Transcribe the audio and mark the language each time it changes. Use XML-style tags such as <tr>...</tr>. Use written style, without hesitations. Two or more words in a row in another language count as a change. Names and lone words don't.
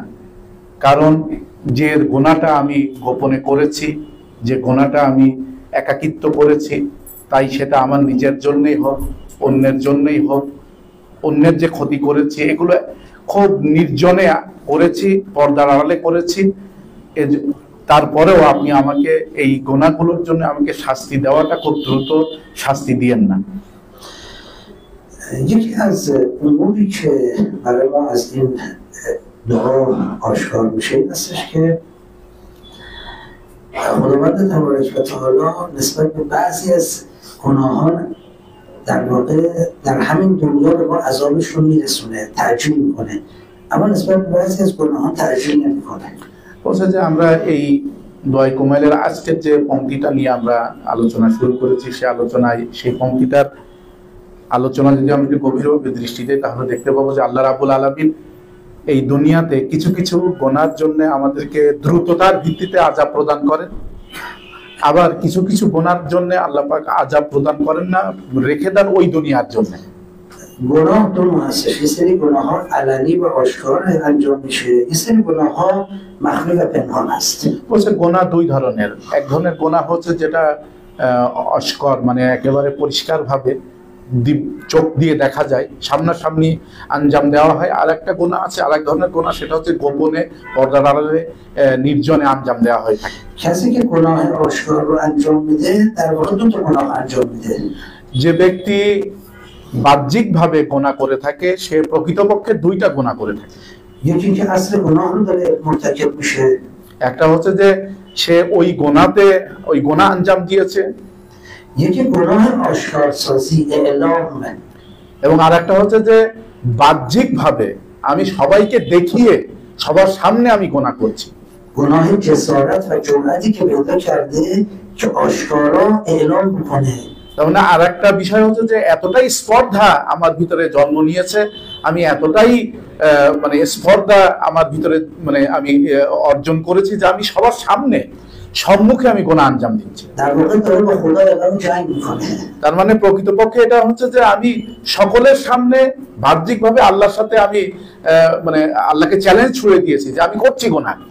<bn>কারণ যে গুনাহটা আমি গোপনে করেছি, যে গুনাহটা আমি একাকিত্ব করেছি, তাই সেটা আমার নিজের জন্যই হোক, অন্যের জন্যই হোক, অন্যের যে ক্ষতি করেছি এগুলো খুব নির্জনে করেছি, পর্দার আড়ালে করেছি, তারপরেও আপনি আমাকে এই গুনাহগুলোর জন্য আমাকে শাস্তি দেওয়াটা খুব দ্রুত শাস্তি দিয়েন না।</bn> <fa>یکی از اموری که برای ما از این دعا آشکار میشه این هستش که خداوند تبارک و تعالی نسبت به بعضی از گناهان در واقع در همین دنیا به ما عذابش رو میرسونه، تعجیل میکنه، اما نسبت به بعضی از گناهان تعجیل نمیکنه।</fa> <bn>বলছে যে আমরা এই দোয়ায়ে কুমাইলের আজকের যে পংক্তিটা নিয়ে আমরা আলোচনা শুরু করেছি, সেই পংক্তিটার আলোচনা যদি আমরা গভীরভাবে দৃষ্টি দিই তাহলে দেখতে পাবো যে</bn> <ar>الله رب العالمين</ar> <bn>এই দুনিয়াতে কিছু কিছু গুনাহর জন্য আমাদেরকে দ্রুততার ভিত্তিতে আযাব প্রদান করেন, আবার কিছু কিছু গুনাহর জন্য আল্লাহ পাক আযাব প্রদান করেন না, রেখে দেন ওই দুনিয়ার জন্য।</bn> <fa>گناه دو نوع هستش، یه سری گناه ها علنی و آشکار انجام میشه، یه سری گناه ها مخفی و پنهان است।</fa> <bn>বলছে গুনাহ দুই ধরনের, এক ধরনের গুনাহ হচ্ছে যেটা অস্কর, মানে একেবারে পরিষ্কার ভাবে চোখ দিয়ে দেখা যায়, সামনাসামনি আঞ্জাম দেওয়া হয়। আর একটা গুনাহ আছে, আরেক ধরনের গুনাহ, সেটা হচ্ছে গোপনে পর্দার আড়ালে নির্জনে আঞ্জাম দেওয়া হয়ে থাকে।</bn> <fa>کسی که گناه آشکار رو انجام میده در واقع دو تا گناه انجام میده।</fa> <bn>যে ব্যক্তি বাহ্যিকভাবে গুনাহ করে থাকে সে প্রকৃতপক্ষে দুইটা গুনাহ করে থাকে।</bn> <fa>یکی که اصل گناه رو داره مرتکب میشه،</fa> <bn>একটা হচ্ছে যে সে ওই গুনাহ আঞ্জাম দিয়েছে,</bn> <fa>یکی گناه آشکار سازی اعلام،</fa> <bn>এবং আরেকটা হচ্ছে যে বাহ্যিকভাবে আমি সবাইকে দেখিয়ে সবার সামনে আমি গুনাহ করছি।</bn> <fa>گناه جسارت و جرأتی که پیدا کرده که آشکارا اعلام بکنه।</fa> <bn>তাহলে আর একটা বিষয় হচ্ছে যে এতটাই স্পর্ধা আমার ভিতরে জন্ম নিয়েছে, আমি এতটাই মানে স্পর্ধা আমার ভিতরে মানে আমি অর্জন করেছি যে আমি সবার সামনে সম্মুখে আমি গুনাহ আঞ্জাম দিচ্ছি। তার মানে প্রকৃতপক্ষে এটা হচ্ছে যে আমি সকলের সামনে বাহ্যিকভাবে আল্লাহর সাথে আমি মানে আল্লাহকে চ্যালেঞ্জ ছুড়ে দিয়েছি যে আমি করছি গুনাহ।</bn>